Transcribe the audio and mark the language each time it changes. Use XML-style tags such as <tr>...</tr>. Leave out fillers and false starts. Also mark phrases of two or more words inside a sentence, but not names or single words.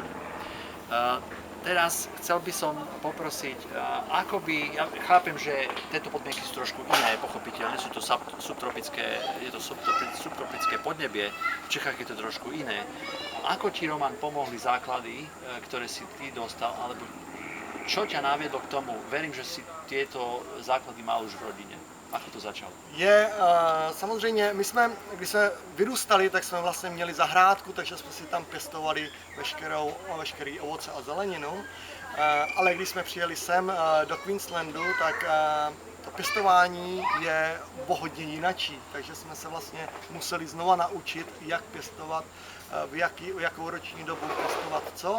<sk>Teraz chcel by som poprosiť, ja chápem, že tieto podmienky sú trošku iné, pochopiteľne, sú to subtropické podnebie, v Čechách je to trošku iné. Ako ti, Roman, pomohli základy, ktoré si ty dostal, alebo čo ťa naviedlo k tomu? Verím, že si tieto základy mal už v rodine. Ako to začalo?</sk> <cs>Samozřejmě, když jsme vyrůstali, tak jsme vlastně měli zahrádku, takže jsme si tam pěstovali veškerý ovoce a zeleninu. Ale když jsme přijeli sem do Queenslandu, tak to pěstování je o hodně jinačí, takže jsme se vlastně museli znova naučit, jak pěstovat, v jakou roční dobu pěstovat co.</cs>